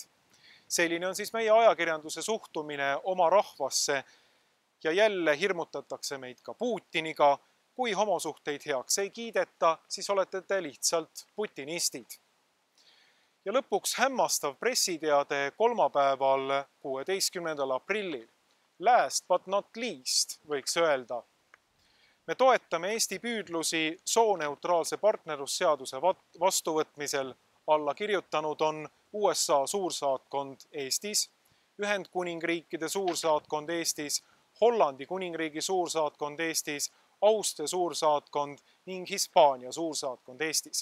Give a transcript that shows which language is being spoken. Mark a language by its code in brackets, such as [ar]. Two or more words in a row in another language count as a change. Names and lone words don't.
[et] Selline on siis meie ajakirjanduse suhtumine oma rahvasse ja jälle hirmutatakse meid ka Putiniga. Kui homosuhteid heaks ei kiideta, siis olete te lihtsalt putinistid. Ja lõpuks hämmastav pressiteade kolmapäeval 16. aprillil. [en] Last but not least, [et] võiks öelda. Me toetame Eesti püüdlusi sooneutraalse partnerlusseaduse vastuvõtmisel. Alla kirjutanud on USA suursaatkond Eestis, Ühendkuningriikide suursaatkond Eestis, Hollandi kuningriigi suursaatkond Eestis, Austria suursaatkond ning Hispaania suursaatkond Eestis.